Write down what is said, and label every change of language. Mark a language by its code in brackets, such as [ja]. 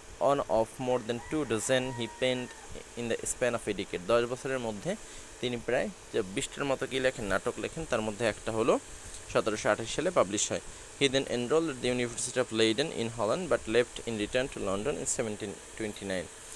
[en] On of more than 2 dozen he penned in the span of a decade. [bn] 10 বছরের মধ্যে তিনি প্রায় 20টার মতো নাটক লেখেন, তার মধ্যে একটা হলো 1728 সালে পাবলিশ হয়। [en] He then enrolled at the University of Leiden in Holland but left in return to London in 1729.